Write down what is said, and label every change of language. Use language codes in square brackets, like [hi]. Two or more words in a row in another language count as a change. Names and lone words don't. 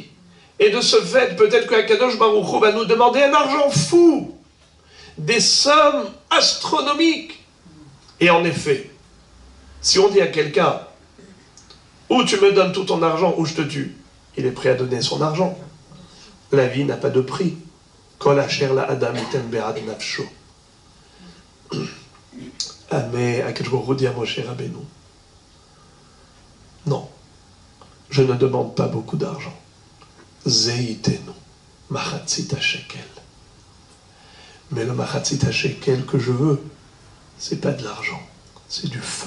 [fr] Et de ce fait, peut-être que [he] הקדוש ברוך הוא [fr] va nous demander un argent fou, des sommes astronomiques. Et en effet, si on dit à quelqu'un, ou tu me donnes tout ton argent, ou je te tue, il est prêt à donner son argent. La vie n'a pas de prix. [he] כל אשר לאדם יתן בעד נפשו. [fr] Ah, mais [he] הקדוש ברוך הוא [fr] dit à Moshe Rabbeinu, non, je ne demande pas beaucoup d'argent. [he] זה יתנו, מחצית השקל. [fr] Mais le [he] מחצית השקל [fr] que je veux, c'est pas de l'argent, c'est du feu.